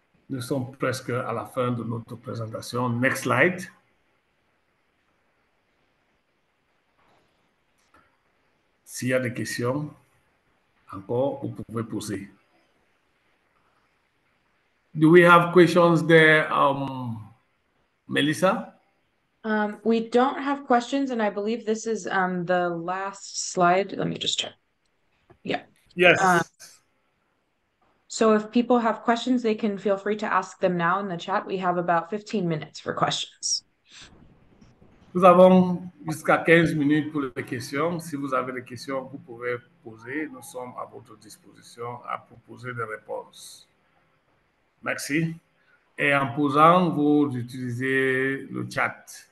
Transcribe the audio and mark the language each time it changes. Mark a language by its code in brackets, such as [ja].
[fr] Nous sommes presque à la fin de notre présentation. [en] Next slide. [fr] S'il y a des questions, encore, vous pouvez poser. [en] Do we have questions there, Melissa? We don't have questions, and I believe this is the last slide. Let me just check. Yeah. Yes. So if people have questions, they can feel free to ask them now in the chat. We have about 15 minutes for questions. [fr] Nous avons jusqu'à 15 minutes pour les questions. Si vous avez des questions, vous pouvez poser. Nous sommes à votre disposition à proposer des réponses. Merci. Et en posant, vous utilisez le chat.